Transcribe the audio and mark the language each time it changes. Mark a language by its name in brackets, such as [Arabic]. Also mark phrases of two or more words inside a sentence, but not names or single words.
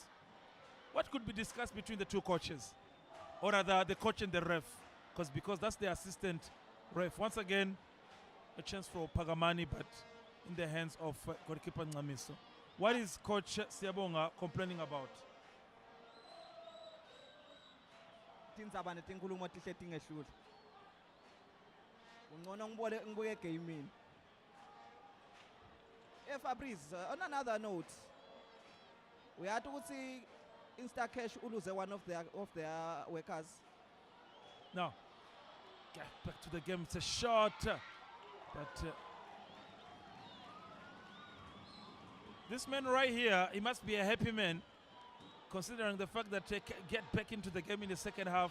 [English] What could be discussed between the two coaches? Or rather, the coach and the ref? Because that's the assistant ref. Once again, a chance for Pagamani, but in the hands of goalkeeper Ngamiso. What is Coach Siyabonga complaining about? [Swati] Tindzaba netinkulumo tihle tingehlule. Ungcono ngibuke egamini. [English] Fabrice, on another note, we had to see Instacash uluze one of their workers. Now, get back to the game. It's a shot, but this man right here, he must be a happy man, considering the fact that they get back into the game in the second half.